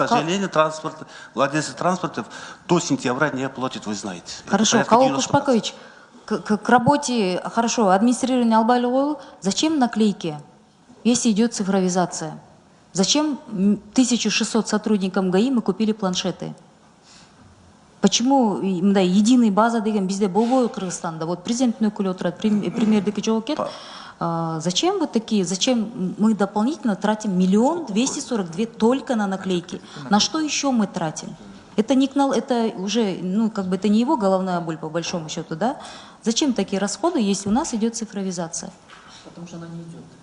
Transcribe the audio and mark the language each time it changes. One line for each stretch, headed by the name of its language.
Russian: К сожалению, владельцы транспортов до сентября не платят, вы знаете. Хорошо, Каул Кушпакович, к работе, хорошо, администрирование
Kyrgyz: албайлы,
Russian: зачем наклейки, если идет цифровизация? Зачем 1600 сотрудникам ГАИ мы купили планшеты? Почему единая база
Kyrgyz: деген бизде болбой Кыргызстанда? Вот президенттин өкүлү отурат, премьердики жок экен.
Russian: Зачем вот такие? Зачем мы дополнительно тратим 1 242 000 только на наклейки? На что еще мы тратим? Это уже, это не его головная боль по большому счету, да? Зачем такие расходы, если у нас идет цифровизация? Потому что она не идет.